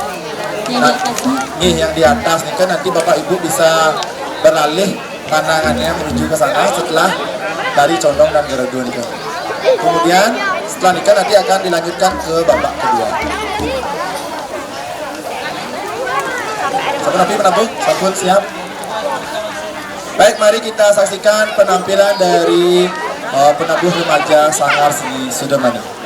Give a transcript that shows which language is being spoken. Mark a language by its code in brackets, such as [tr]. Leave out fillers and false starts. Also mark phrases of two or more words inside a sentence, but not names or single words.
[id] Yang di atas nika, nanti Bapak Ibu bisa beralih pandangannya menuju ke sana setelah tari condong dan garuda nika. Kemudian setelah nikah nanti akan dilanjutkan ke babak kedua. Siapa napi penabuh? Sambut siap. Baik, mari kita saksikan penampilan dari penabuh remaja Sanggar Seni Sudomani.